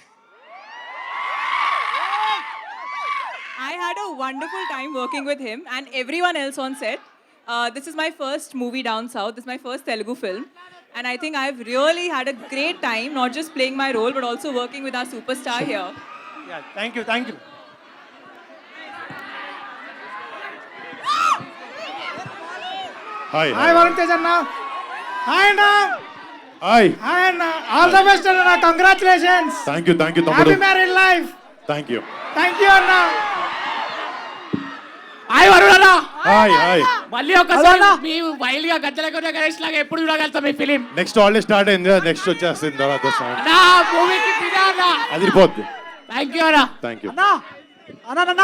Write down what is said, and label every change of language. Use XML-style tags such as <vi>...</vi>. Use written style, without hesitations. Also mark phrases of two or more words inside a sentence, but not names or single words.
<en>I had a wonderful time working with him and everyone else on set. This is my first movie down south. This is my first Telugu film. And I think I've really had a great time, not just playing my role, but also working with our superstar here. Yeah, thank you. Hi. Hi, Varun Tej Anna. Hi, Anna. Hi. Hi, Anna. All the best, Anna. Congratulations. Thank you తమ్ముడు. Happy married life. Thank you, Anna.</en> <te>హాయ్ వరుణ్ అన్న. హాయ్. మళ్ళీ ఒకసారి మీ వైల్డ్ గా గజ్జల గణేష్ లాగా ఎప్పుడు చూడగలుగుతాం ఈ ఫిలిం?</te> <en>next already start</en> <te>అయింది, నెక్స్ట్ వచ్చేస్తుంది తర్వాత సాంగ్. నా మూవీకి ఫిదా అదిరిపోద్ది.</te> <en>Thank you అన్న. Thank you.</en> <te>అన్న.</te>